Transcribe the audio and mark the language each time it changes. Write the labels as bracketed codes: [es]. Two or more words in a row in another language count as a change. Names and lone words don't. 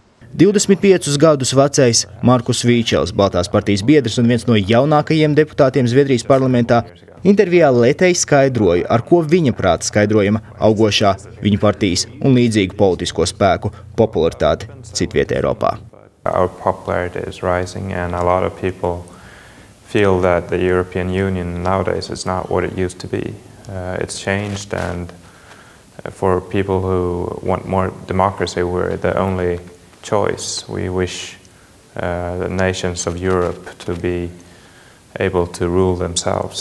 [lv] 25 gadus vecais Markus Vīčels Baltās partijas biedrs un viens no jaunākajiem deputātiem Zviedrijas parlamentā intervijā letēji skaidroja, ar ko viņa prāta skaidrojama augošā viņa partijas un līdzīgu politisko spēku popularitāte citvietē Eiropā. [en] Our popularity is rising and a lot of people feel that the European Union nowadays is not what it used to be. It's changed, and for people who want more democracy, we're the only choice. We wish the nations of Europe to be able to rule themselves.